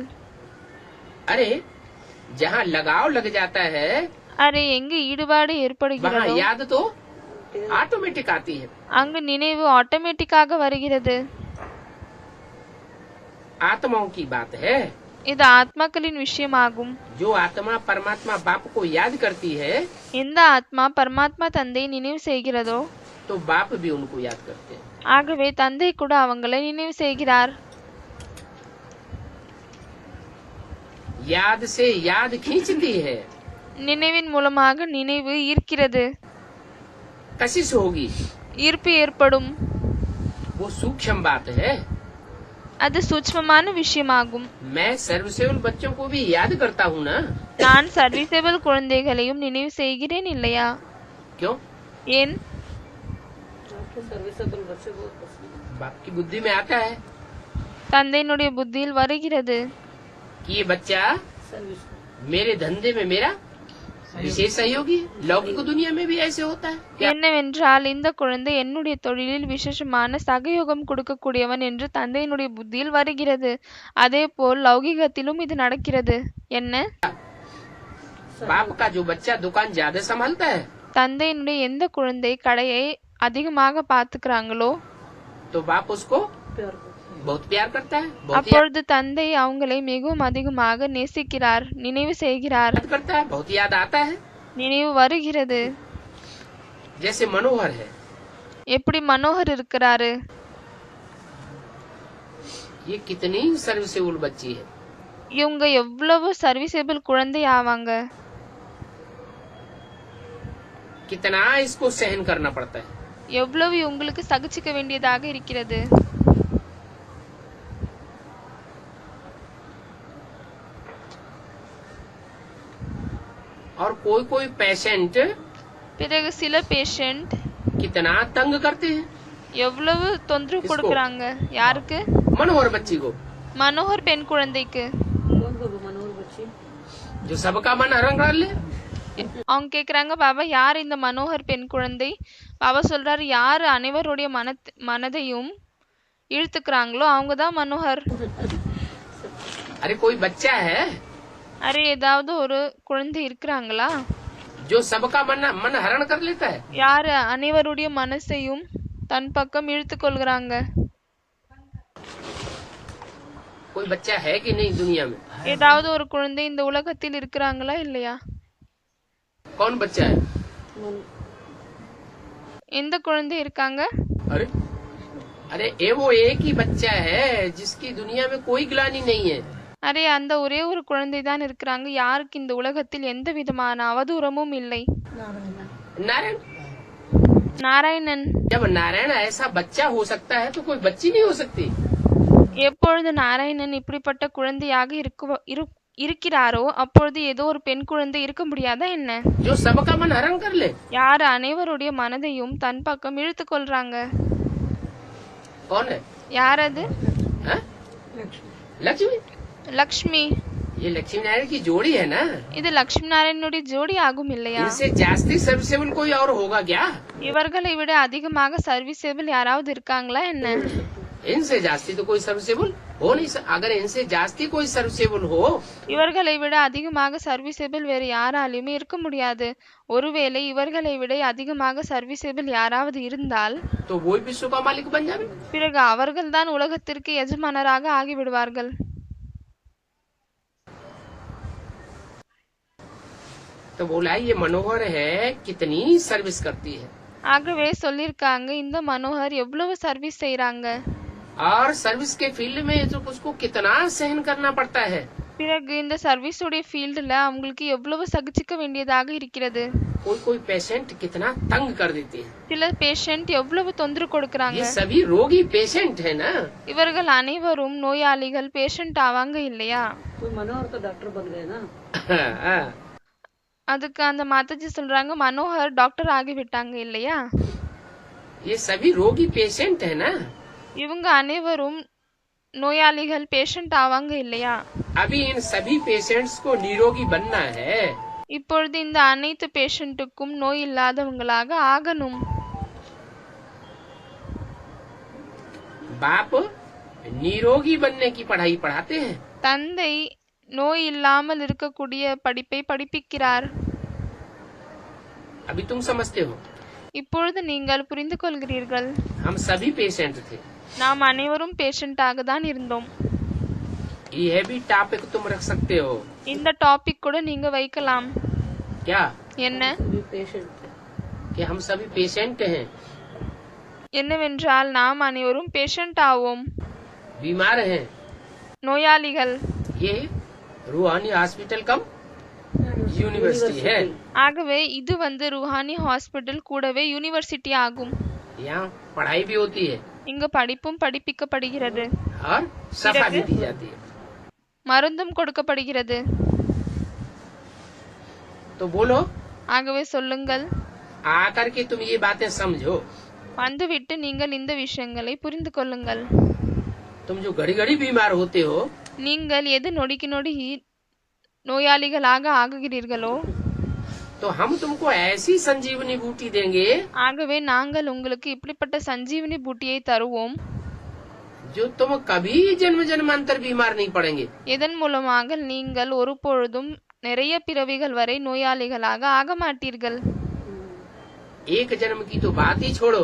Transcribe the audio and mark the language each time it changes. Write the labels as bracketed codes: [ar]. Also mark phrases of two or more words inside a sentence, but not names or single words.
[hi] अरे जहाँ लगाव लग जाता है [ta] அரே எங்கு ஈடுபாடு [hi] वहाँ [ta] ஏற்படுகிறதோ [hi] याद तो ऑटोमेटिक आती है। [ta] அங்கு நினைவு ஆட்டோமேட்டிக்காக வருகிறது. [hi] आत्माओं की बात है। [ta] இது ஆத்மாக்களின் விஷயமாகும். [hi] जो आत्मा परमात्मा बाप को याद करती है [ta] எந்த ஆத்மா பரமாத்மா தந்தை நினைவு செய்கிறதோ [hi] तो बाप भी उनको याद करते हैं। [ta] ஆகவே தந்தை கூட அவங்களை நினைவு செய்கிறார். [hi] याद से याद खींचती है। [ta] நினைவின் மூலமாக நினைவு ஈர்க்கிறது. [hi] कशिश होगी [ta] ஈர்ப்பு ஏற்படும். [hi] वो सूक्ष्म बात है। [ta] அது சூட்சமமான விஷயமாகும். [hi] मैं सर्वसेवल बच्चों को भी याद करता हूँ ना। [ta] நான் சர்வீசபிள் குழந்தைகளையும் நினைவு செய்கிறேன் இல்லையா? [hi] क्यों? [ta] ஏன்? [hi] बाप की बुद्धि में आता है [ta] தந்தையினுடைய புத்தியில் வருகிறது. [hi] कि ये बच्चा मेरे धंधे में मेरा विशेष सहयोगी है। लौकिक दुनिया में भी ऐसे होता है क्या? [ta] என்னவென்றால் இந்த குழந்தை என்னுடைய தொழிலில் விசேஷமான சகயோகம் கொடுக்கக்கூடியவன் என்று தந்தையினுடைய புத்தியில் வருகிறது. அதே போல் லௌகிகத்திலும் இது நடக்கிறது. என்ன? [hi] बाप का जो बच्चा दुकान ज्यादा संभालता है [ta] தந்தையினுடைய எந்த குழந்தை கடையை அதிகமாக பாத்துக்கிறாங்களோ [hi] तो बाप उसको बहुत प्यार करता है, बहुत [ta] அப்பொழுது தந்தை அவங்களை மிகவும் அதிகமாக நேசிக்கிறார், நினைவு செய்கிறார். [hi] याद करता है, बहुत याद आता है। [ta] நினைவு வருகிறது. [hi] जैसे मनोहर है [ta] எப்படி மனோகர் இருக்கிறாரு? [hi] ये कितनी सर्विसेबल बच्ची है। [ta] இவங்க எவ்வளவு சர்வீசபிள் குழந்தை ஆவாங்க. [hi] कितना इसको सहन करना पड़ता है। [ta] எவ்வளவு இவங்களுக்கு சகிச்சுக்க வேண்டியதாக இருக்கிறது. [hi] और कोई कोई पेशेंट [ta] பிறகு சில பேஷண்ட் [hi] कितना तंग करते हैं। [ta] எவ்வளவு தொந்தரவு [hi] किसको? [ta] கொடுக்கறாங்க. யாருக்கு? [hi] मनोहर बच्ची को, [ta] மனோகர் பெண் குழந்தைக்கு. [hi] जो सबका मन हरण कर ले। [ta] அவங்க கேக்குறாங்க, பாபா யார் இந்த மனோகர் பெண் குழந்தை? பாபா சொல்றாரு, யார் அனைவருடைய மனதையும் இழுத்துக்கிறாங்களோ அவங்கதான் மனோகர். [hi] अरे कोई बच्चा है [ta] அரே ஏதாவது ஒரு குழந்தை இருக்கிறாங்களா? [hi] जो सबका मन हरण कर लेता है। [ta] யாரு அனைவருடைய மனசையும் தன் பக்கம் இழுத்துக் கொள்கிறாங்க. [hi] कोई बच्चा है कि नहीं दुनिया में? [ta] ஏதாவது ஒரு குழந்தை இந்த உலகத்தில் இருக்கிறாங்களா இல்லையா? [hi] कौन बच्चा है? [ta] எந்த குழந்தை இருக்காங்க? [hi] अरे अरे ये वो एक ही बच्चा है जिसकी दुनिया में कोई ग्लानि नहीं है। [ta] அரே அந்த ஒரே ஒரு குழந்தை தான் இருக்கிறாங்க, யாருக்கு இந்த உலகத்தில் எந்த விதமான அவதூறமும் இல்லை. [hi] नारायण। [ta] நாராயணன். [hi] जब नारायण ऐसा बच्चा हो सकता है तो कोई बच्ची नहीं हो सकती। [ta] எப்பொழுது நாராயணன் இப்படிப்பட்ட குழந்தையாக இருக்கிறாரோ அப்பொழுது ஏதோ ஒரு பெண் குழந்தை இருக்க முடியாதா என்ன? [hi] जो सबका मन हरण कर ले। [ta] யார் அனைவருடைய மனதையும் தன் பக்கம் இழுத்துக் கொள்றாங்க. [hi] कौन है? [ta] யார் அது? [hi] हाँ? लक्ष्मी। [ta] லக்ஷ்மி. [hi] ये लक्ष्मी नारायण की जोड़ी है ना। [ta] இது லக்ஷ்மி நாராயணனுடைய ஜோடி ஆகும் இல்லையா? [hi] इनसे जास्ती सर्विसेबल कोई और होगा क्या? [ta] இவர்களை விட அதிகமாக சர்வீசபிள் யாராவது இருக்காங்களா என்ன? [hi] इनसे जास्ती तो कोई सर्विसेबल हो नहीं सकता। अगर इनसे जास्ती कोई सर्विसेबल हो [ta] இவர்களை விட அதிகமாக சர்வீசபிள் வேறு யாராலுமே இருக்க முடியாது. ஒருவேளை இவர்களை விட அதிகமாக சர்வீசபிள் யாராவது இருந்தால் [hi] तो वो ही विश्व का मालिक बन जाए। [ta] பிறகு அவர்கள்தான் உலகத்திற்கு எஜமானராக ஆகிவிடுவார்கள். [hi] तो बोला ये मनोहर है कितनी सर्विस करती है। [ta] ஆகவே சொல்லிருக்காங்க, இந்த மனோகர் எவ்வளவு சர்வீஸ் செய்யறாங்க. [hi] और सर्विस के फील्ड में तो उसको कितना सहन करना पड़ता है। [ta] பிறகு இந்த சர்வீஸ் உடைய ஃபீல்டுல அவங்களுக்கு எவ்வளவு சகிச்சுக்க வேண்டியதாக இருக்கிறது. [hi] कोई कोई पेशेंट कितना तंग कर देते हैं। [ta] சில பேஷண்ட் எவ்வளவு தொந்தரவு கொடுக்கறாங்க. [hi] ये सभी रोगी पेशेंट है ना। [ta] இவர்கள் அனைவரும் நோயாளிகள், பேஷண்ட் ஆவாங்க இல்லையா? [hi] मनोहर तो डॉक्टर बन गए ना। [ta] அதுக்கு அந்த மாதாஜி சொல்றாங்க, மனோகர் டாக்டர் ஆகிவிட்டாங்க இல்லையா? [hi] ये सभी रोगी पेशेंट है ना। [ta] இவங்க அனைவரும் நோயாளிகள், பேஷண்ட் ஆவாங்க இல்லையா? [hi] अभी इन सभी पेशेंट्स को निरोगी बनना है। [ta] இப்பொழுது இந்த அனைத்து பேஷண்ட்டுக்கும் நோய் இல்லாதவங்களாக ஆகணும். [hi] बाप निरोगी बनने की पढ़ाई पढ़ाते हैं। [ta] தந்தை நோய் இல்லாமல் இருக்கக்கூடிய படிப்பை படிப்பிக்கிறார். [hi] अभी तुम समझते हो। [ta] இப்பொழுது நீங்கள் புரிந்து கொள்கிறீர்கள். [hi] हम सभी पेशेंट थे। [ta] நாம் அனைவரும் பேஷண்டாக தான் இருந்தோம். [hi] यह भी टॉपिक तुम रख सकते हो। [ta] இந்த டாபிக் கூட நீங்க வைக்கலாம். [hi] क्या? [ta] என்ன? [hi] कि हम सभी पेशेंट हैं। [ta] என்னவென்றால் நாம் அனைவரும் பேஷண்ட் ஆவோம், [hi] बीमार हैं। [ta] நோயாளிகள். [hi] ये रूहानी [en] hospital cum university [hi] है। [ta] ஆகவே இது ரூஹானி ஹாஸ்பிட்டல் கூடவே யூனிவர்சிட்டி ஆகும். [hi] यहाँ पढ़ाई भी होती है [ta] இங்க படிப்பும் படிப்பிக்கப்படுகிறது, [hi] और सफा भी दी जाती है। [ta] மருந்தும் கொடுக்கப்படுகிறது. [hi] तो बोलो, [ta] ஆகவே சொல்லுங்கள், [hi] आकर के तुम ये बातें समझो। [ta] வந்துவிட்டு நீங்கள் இந்த விஷயங்களை புரிந்து கொள்ளுங்கள். [hi] तुम जो घड़ी घड़ी बीमार होते हो, [ta] நீங்கள் எது நொடிக்கு நொடி நோயாளிகளாக ஆகுகிறீர்களோ, [hi] तो हम तुमको ऐसी संजीवनी बूटी देंगे [ta] ஆகவே நாங்கள் உங்களுக்கு இப்படிப்பட்ட சஞ்சீவனி பூட்டியை தருவோம், [hi] जो तुम कभी जन्म जन्मांतर बीमार नहीं पड़ेंगे। [ta] இதன் மூலமாக நீங்கள் ஒருபொழுதும் நிறைய பிறவிகள் வரை நோயாளிகளாக ஆக மாட்டீர்கள். [hi] एक जन्म की तो बात ही छोड़ो,